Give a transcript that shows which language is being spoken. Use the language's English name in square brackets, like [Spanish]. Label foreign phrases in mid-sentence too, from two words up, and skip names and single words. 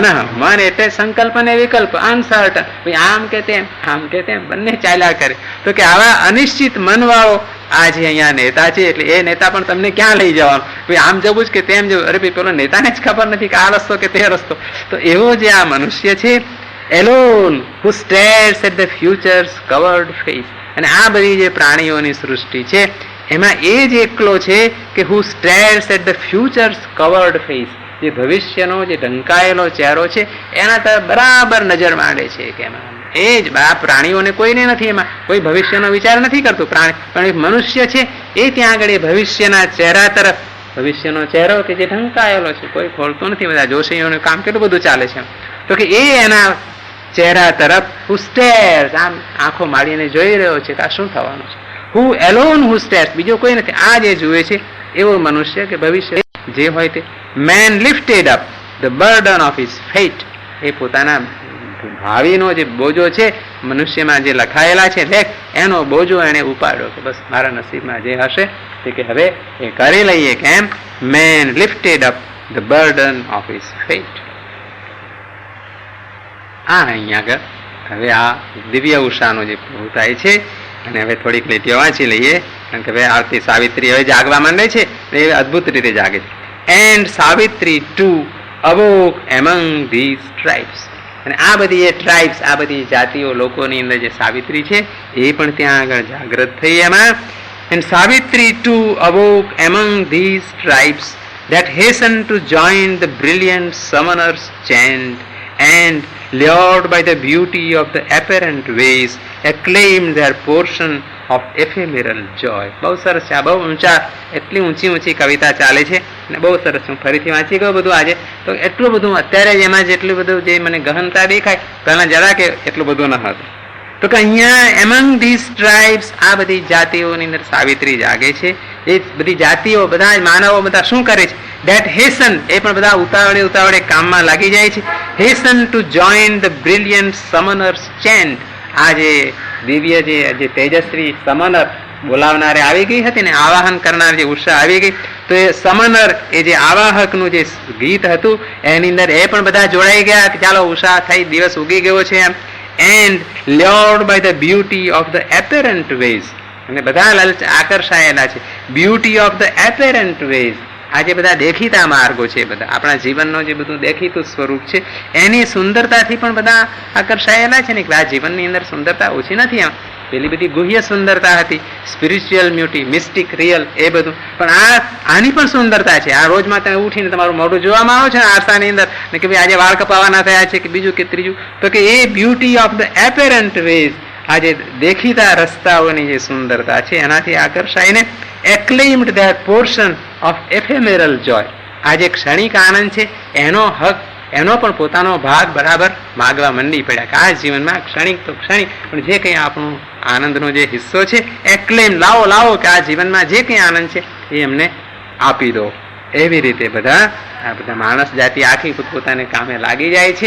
[Gujarati] મન એટલે સંકલ્પ ને વિકલ્પ, અનસર્ટન. આમ કે તેમ બંને ચાલ્યા કરે. તો કે આવા અનિશ્ચિત મનવાળો આ જે અહીંયા નેતા છે, એટલે એ નેતા પણ તમને ક્યાં લઈ જવાનો? આમ જવું જ કે તેમ જવું? અરે ભાઈ, પેલો નેતાને જ ખબર નથી કે આ રસ્તો કે તે રસ્તો. તો એવો જે આ મનુષ્ય છે, [English] alone who stares at the future's covered face. [Gujarati] અને આ બધી જે પ્રાણીઓની સૃષ્ટિ છે એમાં એ જ એકલો છે કે [English] who stares at the future's covered face. [Gujarati] જે ભવિષ્યનો જે ઢંકાયેલો ચહેરો છે એના તરફ બરાબર નજર માંડે છે. કે એમાં એ જ આ પ્રાણીઓને કોઈને નથી, એમાં કોઈ ભવિષ્યનો વિચાર નથી કરતું પ્રાણી. પણ એક મનુષ્ય છે એ ત્યાં આગળ એ ભવિષ્યના ચહેરા તરફ, ભવિષ્યનો ચહેરો કે જે ઢંકાયેલો છે, કોઈ ખોલતું નથી. બધા જોશીઓનું કામ કેટલું બધું ચાલે છે. તો કે એ એના ચહેરા તરફ [English] who stares, [Gujarati] આમ આંખો માડીને જોઈ રહ્યો છે કે આ શું થવાનું છે. [English] who alone who stares, [Gujarati] બીજો કોઈ નથી. આ જે જુએ છે એવો મનુષ્ય કે ભવિષ્ય જે હોય તે. [English] man lifted up the burden of his fate. [Gujarati] એ પોતાના ભાવિનો જે બોજો છે મનુષ્યમાં જે લખાયેલા છે લેખ, એનો બોજો એને ઉપાડ્યો કે બસ મારા નસીબમાં જે હશે તે કે હવે એ કરી લઈએ. કેમ? [English] man lifted up the burden of his fate. [Gujarati] અહીંયા આગળ હવે આ દિવ્ય ઉષાનો જે પૂરું થાય છે. અને હવે થોડીક લીટીઓ વાંચી લઈએ, કારણ કે હવે આરતી સાવિત્રી હવે જાગવા માંડે છે, એ અદભુત રીતે જાગે છે. [English] And Savitri too awoke among these tribes. [Gujarati] અને આ બધી એ ટ્રાઇબ્સ, આ બધી જાતિઓ લોકોની અંદર જે સાવિત્રી છે એ પણ ત્યાં આગળ જાગૃત થઈ એમાં. [English] And Savitri too awoke among these tribes that hasten to join the brilliant summoner's chant, and lured by the beauty of the apparent ways, acclaimed their portion of ephemeral joy. [Gujarati] બહુ સરસ છે. આ બહુ ઊંચા, એટલી ઊંચી કવિતા ચાલે છે અને બહુ સરસ. હું ફરીથી વાંચી ગયો બધું આજે, તો એટલું બધું અત્યારે એમાં જેટલું બધું જે મને ગહનતા દેખાય પહેલાં જરા કે એટલું બધું ન હતું. તો કે અહીંયા [English] among these tribes, [Gujarati] આ બધી જાતિઓની અંદર સાવિત્રી જાગે છે. એ બધી જાતિઓ, બધા માનવો બધા શું કરે છે? [English] that hasten, [Gujarati] એ પણ બધા ઉતાવળે કામમાં લાગી જાય છે. [English] hasten to join the brilliant summoner's chant. [Gujarati] આ જે દિવ્ય જે તેજસ્વી સમનર બોલાવનારે આવી ગઈ હતી ને, આવાહન કરનાર જે ઉષા આવી ગઈ, તો એ સમનર, એ જે આવાહકનું જે ગીત હતું એની અંદર એ પણ બધા જોડાઈ ગયા કે ચાલો ઉષા થઈ, દિવસ ઉગી ગયો છે એમ. [English] and lured by the beauty of the apparent ways. [Gujarati] અને બધા આકર્ષાયેલા છે [English] beauty of the apparent ways. [Gujarati] આ જે બધા દેખીતા માર્ગો છે, બધા આપણા જીવનનો જે બધું દેખીતું સ્વરૂપ છે એની સુંદરતાથી પણ બધા આકર્ષાયેલા છે ને. કે આ જીવનની અંદર સુંદરતા ઓછી નથી. આમ પેલી બધી ગુહ્ય સુંદરતા હતી, [English] spiritual beauty, [Gujarati] મિસ્ટિક, રિયલ, એ બધું. પણ આની પણ સુંદરતા છે. આ રોજમાં તમે ઉઠીને તમારું મોઢું જોવામાં આવે છે ને આરસાની અંદર, ને કે ભાઈ આજે વાળ કપાવાના થયા છે કે બીજું કે ત્રીજું, તો કે એ [English] beauty of the apparent ways, [Gujarati] આ જે દેખીતા રસ્તાઓની જે સુંદરતા છે એનાથી આકર્ષાઈને [English] acclaimed their portion of ephemeral joy. [Gujarati] આ જે ક્ષણિક આનંદ છે એનો હક, એનો પણ પોતાનો ભાગ બરાબર માગવા મંડી પડ્યા કે આ જીવનમાં ક્ષણિક તો ક્ષણિક, પણ જે કંઈ આપણું આનંદનો જે હિસ્સો છે એક્લેમ, લાવો કે આ જીવનમાં જે કંઈ આનંદ છે એ અમને આપી દો. એવી રીતે બધા માણસ જાતિ આખી પોતાને કામે લાગી જાય છે.